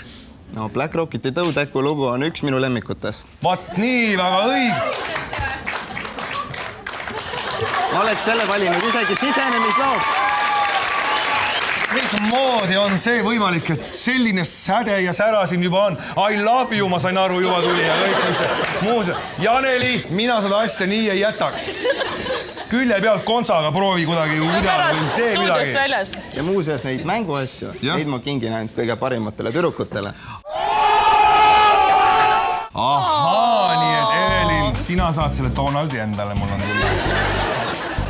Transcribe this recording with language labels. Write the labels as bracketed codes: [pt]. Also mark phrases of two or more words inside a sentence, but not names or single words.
[et] No Black Rocketi tõutäku lugu on üks minu lemmikutest. Vaat nii, väga õig. Ma oleks selle valinud isegi sisenemislooks. Mismoodi on see võimalik, et selline säde ja sära siin juba on? [en] I love you, [et] ma sain aru, juba tuli ja kõik mis muus. Janeli, mina seda asja nii ei jätaks. Külje pealt kontsaga proovi kuidagi tee midagi. Ja muuseas neid mänguasju, neid ma kingin ainult kõige parimatele tüdrukutele. Ahaa, nii et Evelin, sina saad selle Donaldi endale, mul on küll.